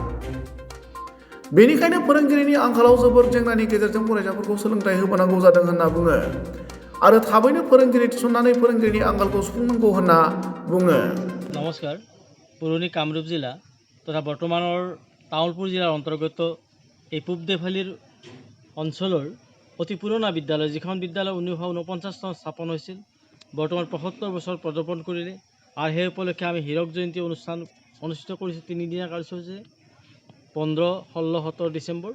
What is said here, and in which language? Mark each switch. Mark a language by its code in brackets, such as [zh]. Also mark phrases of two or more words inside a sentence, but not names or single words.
[brx] बेनिखायनो फोरोंगिरिनि आंखालाव जोबोर जेंनानि गेजेरजों फरायसाफोरखौ सोलोंथाइ होबोनांगौ जादों होनना बुङो आरो थाबैनो फोरोंगिरि थिसननानै फोरोंगिरिनि आंखालखौ सुफुंनांगौ होनना बुङो। [as] নমস্কাৰ, পুৰণি কামৰূপ জিলা তথা বৰ্তমানৰ তামুলপুৰ জিলাৰ অন্তৰ্গত এই পূব দেফালিৰ অঞ্চলৰ অতি পুৰণা বিদ্যালয়, যিখন বিদ্যালয় 1949 চনত স্থাপন হৈছিল, বৰ্তমান 75 বছৰ পদাৰ্পণ কৰিলে। আৰু সেই উপলক্ষে আমি হীৰক জয়ন্তী অনুষ্ঠান অনুষ্ঠিত কৰিছোঁ। 3 দিনীয়া কাৰ্যসূচী 15, 16, 17 ডিচেম্বৰ।